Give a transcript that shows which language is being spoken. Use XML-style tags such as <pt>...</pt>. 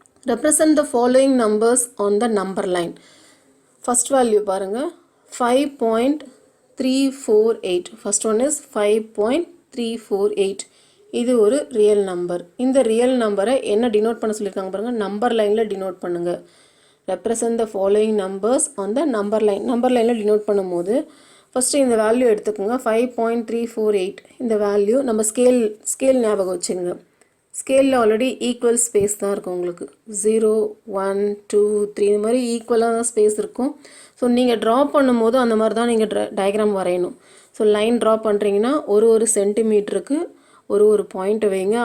<en>Represent the following numbers on the number line. First value</en> <ta>பாருங்க</ta> <en>5.348. First one is 5.348.</en> <ta>இது ஒரு real number. இந்த real நம்பரை என்ன டினோட் பண்ண சொல்லியிருக்காங்க பாருங்க, நம்பர் லைனில் டினோட் பண்ணுங்க.</ta> <en>Represent the following numbers on the number line.</en> <ta>Number லைனில் டினோட் பண்ணும்போது ஃபஸ்ட்டு இந்த வேல்யூ எடுத்துக்கோங்க 5.348. இந்த வேல்யூ நம்ம ஸ்கேல் ஞாபகம் வச்சுங்க. ஸ்கேலில் ஆல்ரெடி ஈக்குவல் ஸ்பேஸ் தான் இருக்கும் உங்களுக்கு. 0 1 2 3 இந்த மாதிரி ஈக்குவலாக தான் ஸ்பேஸ் இருக்கும். ஸோ நீங்கள் ட்ரா பண்ணும்போது அந்த மாதிரி தான் நீங்கள் டயக்ராம் வரையணும். ஸோ லைன் ட்ரா பண்ணுறீங்கன்னா ஒரு சென்டிமீட்டருக்கு ஒரு பாயிண்ட்டை வைங்க.</ta>